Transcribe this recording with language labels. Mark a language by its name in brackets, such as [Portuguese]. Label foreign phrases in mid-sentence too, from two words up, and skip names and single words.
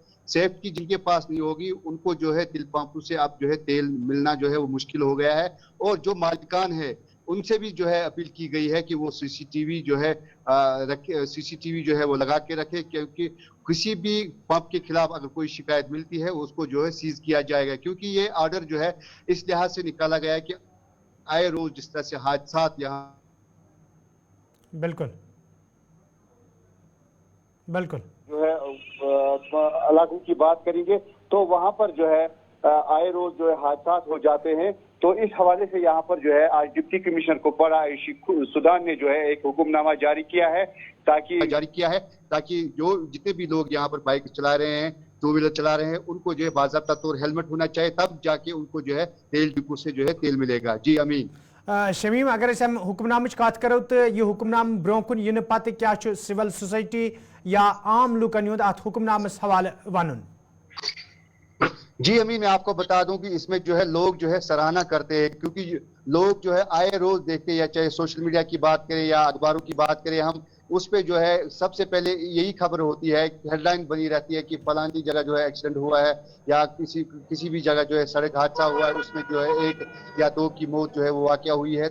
[Urdu] سیفٹی جن کے پاس نہیں ہوگی ان کو جو ہے تیل پمپوں سے اب جو ہے تیل ملنا جو ہے وہ مشکل ہو گیا ہے، اور جو مالکان ہے ان سے بھی جو ہے اپیل کی گئی ہے کہ وہ سی سی ٹی وی جو ہے وہ لگا کے رکھے، کیونکہ کسی بھی پمپ کے خلاف اگر کوئی شکایت ملتی ہے اس کو جو ہے سیز کیا جائے گا، کیونکہ یہ آرڈر جو ہے اس لحاظ سے نکالا گیا ہے کہ آئے روز جس طرح سے حادثات یہاں بالکل جو ہے علاقوں کی بات کریں گے تو وہاں پر جو ہے آئے روز جو ہے حادثات ہو جاتے ہیں، تو اس حوالے سے یہاں پر جو ہے آج ڈپٹی کمشنر کپواڑہ عائشی سوزان نے جو ہے ایک حکم نامہ جاری کیا ہے تاکہ جو جتنے بھی لوگ یہاں پر بائک چلا رہے ہیں، ٹو ویلر چلا رہے ہیں، ان کو جو ہے باضابطہ طور ہیلمٹ ہونا چاہیے، تب جا کے ان کو جو ہے تیل ڈپو سے جو ہے تیل ملے گا۔ جی امین۔ [Kashmiri] شمیم، اگر ہم حکم نامچ کت کرو تو یہ حکم نام برو کن ین پتہ کیا [English] civil society [Kashmiri] یا عام لوکن ہند ات حکم نامس حوالہ ون؟ [Urdu] جی امین، میں آپ کو بتا دوں کہ اس میں جو ہے لوگ جو ہے سراہنا کرتے ہیں، کیونکہ لوگ جو ہے آئے روز دیکھتے ہیں، یا چاہے [English] social media [Urdu] کی بات کریں یا اخباروں کی بات کریں، ہم اس پہ جو ہے سب سے پہلے یہی خبر ہوتی ہے، ہیڈ لائن بنی رہتی ہے کہ فلانی جگہ جو ہے ایکسیڈنٹ ہوا ہے، یا کسی بھی جگہ جو ہے سڑک حادثہ ہوا ہے، اس میں جو ہے 1 یا 2 کی موت جو ہے وہ واقع ہوئی ہے۔